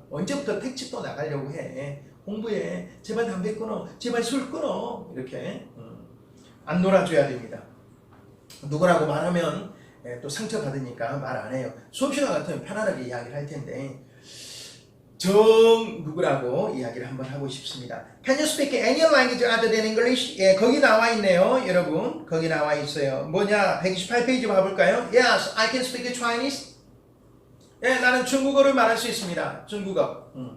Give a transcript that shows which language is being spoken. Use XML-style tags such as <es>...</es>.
<ko>언제부터 택지도 나가려고 해. 공부해. 제발 담배 끊어. 제발 술 끊어. 이렇게 안 놀아줘야 됩니다. 누구라고 말하면 또 상처받으니까 말 안 해요. 수업시간 같으면 편안하게 이야기를 할 텐데 누구라고 이야기를 한번 하고 싶습니다.</ko> <en>Can you speak any language other than English?</en> <ko>예, 거기 나와 있네요. 여러분 거기 나와 있어요. 뭐냐 128페이지 봐볼까요?</ko> <en>Yes, I can speak Chinese.</en> <ko>예, 나는 중국어를 말할 수 있습니다. 중국어.</ko>